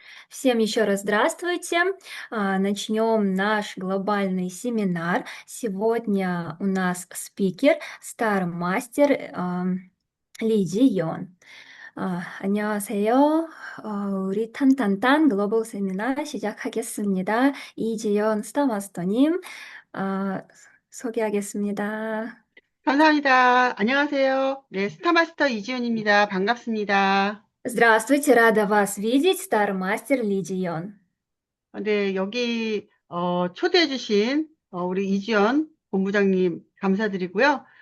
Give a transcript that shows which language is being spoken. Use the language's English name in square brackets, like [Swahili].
[Russian] Всем еще раз здравствуйте. Начнем наш глобальный семинар. Сегодня у нас спикер, стармастер Ли Джион. [Korean] 안녕하세요. 우리 탄탄탄 글로벌 세미나 시작하겠습니다. 이지연 스타마스터님, 소개하겠습니다. 감사합니다. 안녕하세요. 네, 스타마스터 이지훈입니다. 반갑습니다. [Russian] Здравствуйте, рада вас видеть, стармастер Ли Джион. [Korean] 네, 여기 초대해주신 우리 이지연 본부장님 감사드리고요.